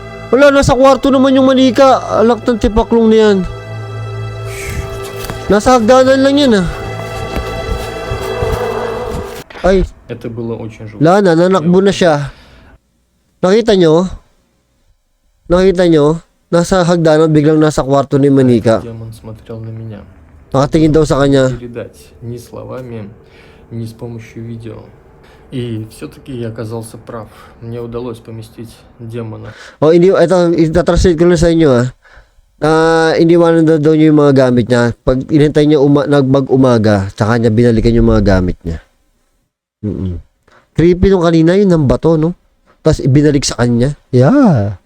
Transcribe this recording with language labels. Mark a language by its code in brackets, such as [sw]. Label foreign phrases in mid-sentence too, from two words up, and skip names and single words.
[tl] Wala, nasa kwarto naman yung manika. Alak ng tipaklong na yan. Nasa hagdanan lang yan ah. Ay, [ru] Это было очень жутко. [tl] wala na, nanakbo na siya. Nakita nyo? Nakita nyo? Nasa hagdanan, biglang nasa kwarto ni manika. [ru] Демон смотрел на меня. [tl] Nakatingin daw sa kanya. [ru] Передать ни словами, ни с помощью видео. И все-таки я оказался прав. Мне удалось поместить демона. [tl] O, itatranslate ko lang sa inyo ah. Iniwanan daw niya yung mga gamit niya. Pag inintay niya mag-umaga, tsaka niya binalikan yung mga gamit niya. Creepy nung kanina, yun ng bato, no? Tapos ibinalik sa kanya. Yeah.